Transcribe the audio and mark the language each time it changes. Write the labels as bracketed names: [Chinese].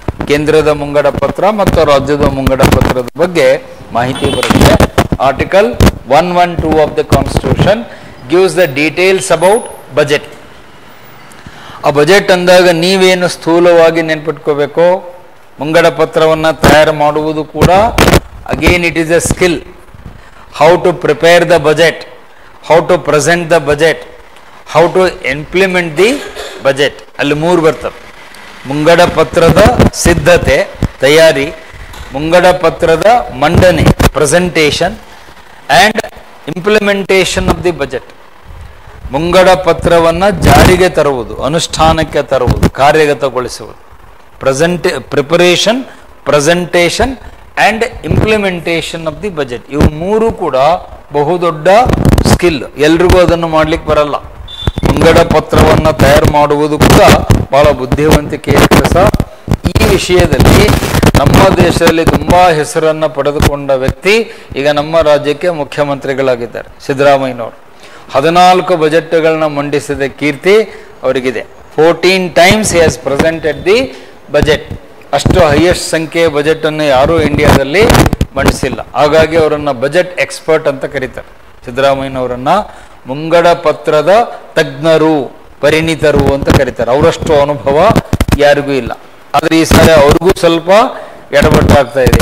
[Kannada] ಕೇಂದ್ರದ ಮುಂಗಡ ಪತ್ರ ಮತ್ತು ರಾಜ್ಯದ ಮುಂಗಡ ಪತ್ರದ ಬಗ್ಗೆ ಮಾಹಿತಿ ಬರುತ್ತೆ. [English] Article 112 of the constitution gives the details about budget. [Kannada] ಆ ಬಜೆಟ್ ಅಂದಾಗ ನೀವೇನು ಸ್ಥೂಲವಾಗಿ ನೆನ್ಪಿಟ್ಕೋಬೇಕು, ಮುಂಗಡ ಪತ್ರವನ್ನು ತಯಾರು ಮಾಡುವುದು ಕೂಡ [English] again it is a skill. How to prepare the budget, how to present the budget, how to implement the budget. [Kannada] ಅಲ್ಲಿ ಮೂರು ಬರ್ತವೆ. ಮುಂಗಡ ಪತ್ರದ ಸಿದ್ಧತೆ ತಯಾರಿ, ಮುಂಗಡ ಪತ್ರದ ಮಂಡನೆ presentation, [English] And implementation of the budget. [Kannada] ಮುಂಗಡ ಪತ್ರವನ್ನು ಜಾರಿಗೆ ತರುವುದು, ಅನುಷ್ಠಾನಕ್ಕೆ ತರುವುದು, ಕಾರ್ಯಗತಗೊಳಿಸುವುದು. [English] Preparation, presentation and implementation of the budget. [Kannada] ಇವು ಮೂರು ಕೂಡ ಬಹುದೊಡ್ಡ ಸ್ಕಿಲ್. ಎಲ್ರಿಗೂ ಅದನ್ನು ಮಾಡ್ಲಿಕ್ಕೆ ಬರಲ್ಲ. ಮುಂಗಡ ಪತ್ರವನ್ನು ತಯಾರು ಮಾಡುವುದು ಕೂಡ ಬಹಳ ಬುದ್ಧಿವಂತಿಕೆಯ ಕೆಲಸ. ಈ ವಿಷಯದಲ್ಲಿ ನಮ್ಮ ದೇಶದಲ್ಲಿ ತುಂಬ ಹೆಸರನ್ನು ಪಡೆದುಕೊಂಡ ವ್ಯಕ್ತಿ ಈಗ ನಮ್ಮ ರಾಜ್ಯಕ್ಕೆ ಮುಖ್ಯಮಂತ್ರಿಗಳಾಗಿದ್ದಾರೆ, ಸಿದ್ದರಾಮಯ್ಯನವರು. 14 ಬಜೆಟ್ಗಳನ್ನ ಮಂಡಿಸಿದ ಕೀರ್ತಿ ಅವರಿಗಿದೆ. [English] 14 times he has presented the budget. [Kannada] ಅಷ್ಟು ಹೈಯೆಸ್ಟ್ ಸಂಖ್ಯೆಯ ಬಜೆಟನ್ನು ಯಾರೂ ಇಂಡಿಯಾದಲ್ಲಿ ಮಂಡಿಸಿಲ್ಲ. ಹಾಗಾಗಿ ಅವರನ್ನು ಬಜೆಟ್ ಎಕ್ಸ್ಪರ್ಟ್ ಅಂತ ಕರೀತಾರೆ. ಸಿದ್ದರಾಮಯ್ಯನವರನ್ನು ಮುಂಗಡ ಪತ್ರದ ತಜ್ಞರು, ಪರಿಣಿತರು ಅಂತ ಕರೀತಾರೆ. ಅವರಷ್ಟು ಅನುಭವ ಯಾರಿಗೂ ಇಲ್ಲ. ಆದರೆ ಈ ಸಾರಿ ಅವ್ರಿಗೂ ಸ್ವಲ್ಪ ಎಡವಟ್ಟಾಗ್ತಾ ಇದೆ.